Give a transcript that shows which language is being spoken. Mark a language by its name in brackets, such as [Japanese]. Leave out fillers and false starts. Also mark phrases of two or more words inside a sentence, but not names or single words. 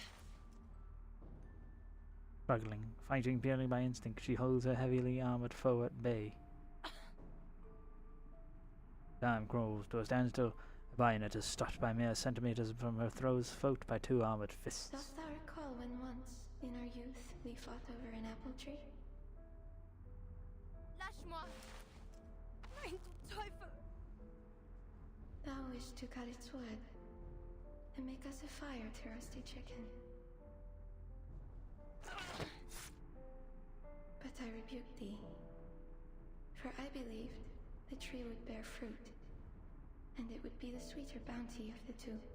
[English] Struggling, fighting purely by instinct, she holds her heavily armored foe at bay. Time crawls to a standstill. Her bayonet is stopped by mere centimeters from her throws, fought by two armored fists. Dost thou recall when once, in our youth, we fought over an apple tree? [French] Lâche-moi! [German] Mein du Teufel! [English] Thou wished to cut its wood and make us a fire to roast a chicken. But I rebuked thee, for I believed the tree would bear fruit, and it would be the sweeter bounty of the two.